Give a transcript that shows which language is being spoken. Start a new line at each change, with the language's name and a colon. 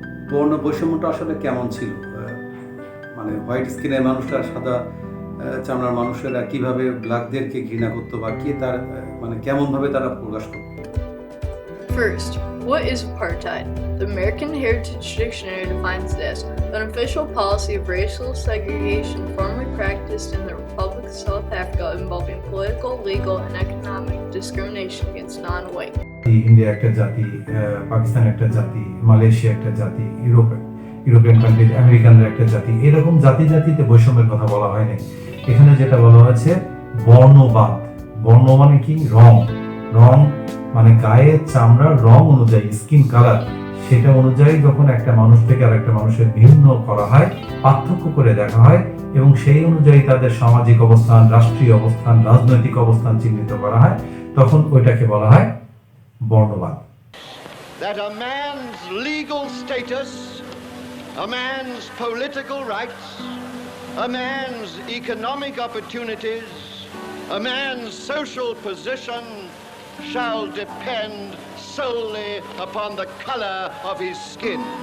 Bangla: বর্ণ বৈষম্যটা আসলে কেমন ছিল, মানে হোয়াইট স্কিনের মানুষরা সাদা চামড়ার মানুষেরা কিভাবে ব্ল্যাকদেরকে ঘৃণা করতো বা কে তার মানে কেমন ভাবে তারা প্রকাশ করতো?
English: First, what is apartheid? The American Heritage Dictionary defines it as an official policy of racial segregation formerly practiced in the Republic of South Africa involving political, legal, and economic discrimination against non-white.
Bangla: India একটা জাতি, পাকিস্তান একটা জাতি, Malaysia একটা জাতি, European country, আমেরিকানরা একটা জাতি, এরকম জাতিতে বৈষম্যের কথা বলা হয়নি। এখানে যেটা বলা হয়েছে বর্ণবাদ। বর্ণ মানে কি? রং মানে গায়ের চামড়ার রং অনুযায়ী, স্কিন কালার, সেটা অনুযায়ী যখন একটা মানুষ থেকে আর একটা মানুষের ভিন্ন করা হয়, পার্থক্য করে দেখা হয়, এবং সেই অনুযায়ী তাদের সামাজিক অবস্থান, রাষ্ট্রীয় অবস্থান, রাজনৈতিক অবস্থান চিহ্নিত করা হয়, তখন ওইটাকে বলা হয় বর্ণবাদ।
English: That a man's legal status, a man's political rights, a man's economic opportunities, a man's social position shall depend solely upon the color of his skin.